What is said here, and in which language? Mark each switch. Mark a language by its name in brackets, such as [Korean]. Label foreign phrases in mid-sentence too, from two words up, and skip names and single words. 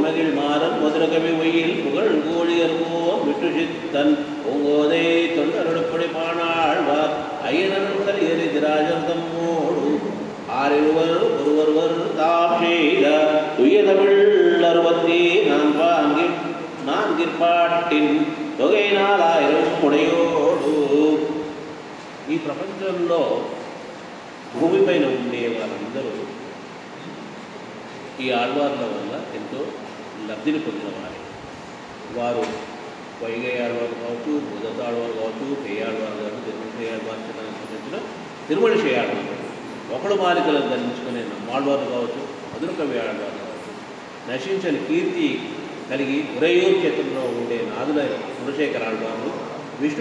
[Tamil] மகிழ் மாறன் மதுரகவி ஒய்யில் புகழ் கோழியர்கோர் விட்டுசித்தன் ஓங்கோதை தொண்டருடுப்படி பாணாழ்வார் ஐயனர்கள் எரிதிராஜர் தம்மோடு ஒருவர் தாம் செய்த துய தமிழ் 64 பாட்டின் தொகை 4000 ఉడయోడు. [Telugu] ఈ ప్రపంచంలో భూమిపైన ఉండే వారందరూ ఈ ఆళ్వార్ల వల్ల ఎంతో లబ్ధిని పొందిన వారు వైగై ఆళ్వారు కావచ్చు, మొదటి ఆళ్వారు కావచ్చు, పేయాళ్వారు కావచ్చు, తిరుమలిశై ఆళ్వారు సంబంధించిన తిరుమలిశై ఆళ్వారు, ఒకడు మాలికలను ధరించుకునే నమ్మాళ్వారు కావచ్చు, మధురకవి ఆళ్వారు కావచ్చు, నశించని కీర్తి కలిగి ఉరయూరు క్షేత్రంలో ఉండే నాదులైన కులశేఖర ఆళ్వారు, విష్ణు